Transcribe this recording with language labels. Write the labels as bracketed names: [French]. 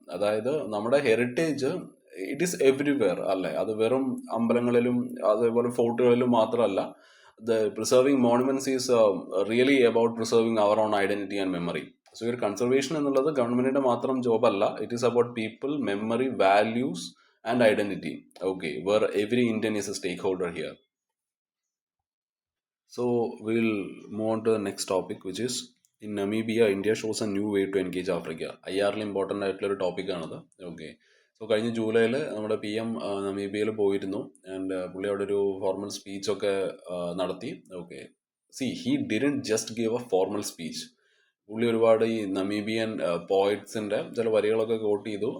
[Malayalam] അതായത് നമ്മുടെ heritage [English] it is everywhere [Malayalam] അല്ലേ. അത് വെറും അമ്പലങ്ങളിലും അതേപോലെ ഫോർട്ടുകളിലും മാത്രമല്ല. [English] The preserving monuments is really about preserving our own identity and memory. [Malayalam] So ഈ ഒരു കൺസർവേഷൻ എന്നുള്ളത് ഗവൺമെന്റിന്റെ മാത്രം ജോബ് അല്ല. [English] It is about people, memory, values and identity. Okay, where every Indian is a stakeholder here. So we'll move on to the next topic, which is in Namibia, India shows a new way to engage Africa. [Malayalam] IR important ആയിട്ടുള്ള ഒരു ടോപ്പിക്കാണത്. Okay, so കഴിഞ്ഞ ജൂലൈയിൽ നമ്മുടെ PM നമീബിയയിൽ പോയിരുന്നു. And പുള്ളി അവിടെ ഒരു formal സ്പീച്ചൊക്കെ നടത്തി. Okay, [English] He didn't just give a formal speech. [Malayalam] പുള്ളി ഒരുപാട് ഈ നമീബിയൻ പോയിറ്റ്സിന്റെ ചില വരികളൊക്കെ കോട്ട് ചെയ്തു.